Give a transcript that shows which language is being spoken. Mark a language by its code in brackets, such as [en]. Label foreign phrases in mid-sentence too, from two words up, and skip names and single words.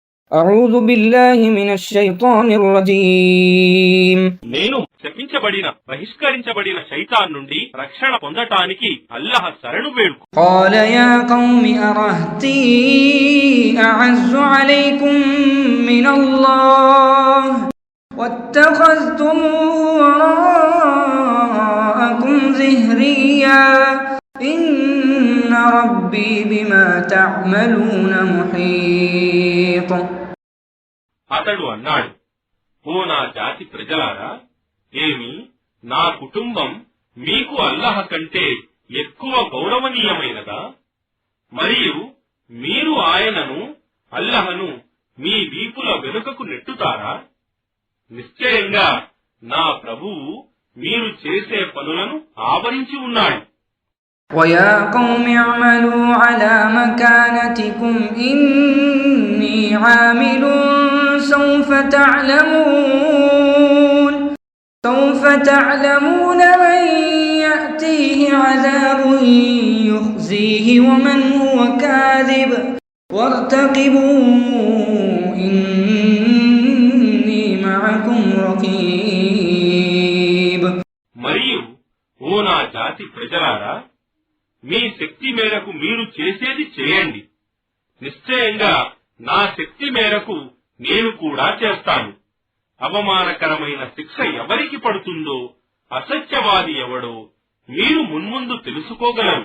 [ar] أعوذ بالله من الشيطان الرجيم [te] నేను శపించబడిన బహిష్కరించబడిన శైతాన్ నుండి రక్షణ పొందటానికి అల్లాహ్ శరణు వేడుకు. [ar] قال يا قوم أرهطي أعز عليكم من الله واتخذتموه وراءكم ظهريا إن ربي بما تعملون محيط. [te] అతడు అన్నాడు, ఓ నా జాతి ప్రజలారా, ఏమి నా కుటుంబం మీకు అల్లాహ్ కంటే ఎక్కువ గౌరవనీయమైనదా? మరియు మీరు ఆయనను అల్లాహను మీ వీపుల వెనుకకు నెట్టుతారా? నిశ్చయంగా నా ప్రభువు మీరు చేసే పనులను ఆవరించి ఉన్నాడు. [ar] وَيَا قَوْمِ اعْمَلُوا عَلَى مَكَانَتِكُمْ إِنِّي عَامِلٌ سَوْفَ تَعْلَمُونَ مَنْ يَأْتِيهِ عَذَابٌ يُخْزِيهِ وَمَنْ هُوَ كَاذِبٌ وَارْتَقِبُوا إِنِّي مَعَكُمْ رَقِيبٌ. [te] మరియు ఓ నా జాతి ప్రజలారా, మీ శక్తి మేరకు మీరు చేసేది చేయండి. నిశ్చయంగా నా శక్తి మేరకు నేను కూడా చేస్తాను. అవమానకరమైన శిక్ష ఎవరికి పడుతుందో, అసత్యవాది ఎవడో మీరు మున్ముందు తెలుసుకోగలరు.